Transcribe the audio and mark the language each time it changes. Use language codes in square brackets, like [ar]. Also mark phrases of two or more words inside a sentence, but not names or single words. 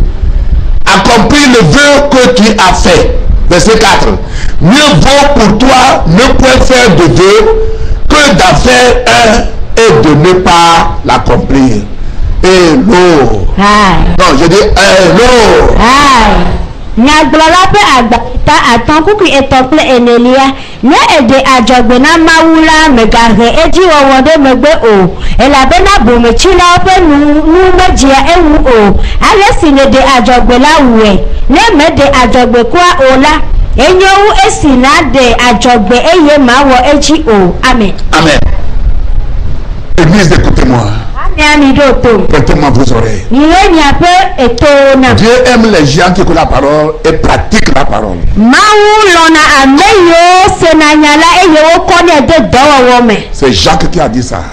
[fr] Accomplis le vœu que tu as fait. Verset 4. Mieux vaut pour toi ne point faire de vœu que d'en faire un et de ne pas l'accomplir. Hello. Non, je dis hello. [ee] Nyagblɔla ƒe agbata atɔ̃ kuku etɔ̃ kple enelia nye eɖe adzɔgbe na Mawu la megahe edziwɔwɔ ɖe megbe o, elabena bometsilawo ƒe nu medzia eŋu o. Ale si neɖe adzɔgbe la wue, ne meɖe adzɔgbe kura o la, enyo wu esi naɖe adzɔgbe eye mawɔ edzi o. Amen. [fr] Amen. Église, écoutez-moi. Prêtez-moi vos oreilles. Dieu aime les gens qui écoutent la parole et pratiquent la parole. C'est Jacques qui a dit ça.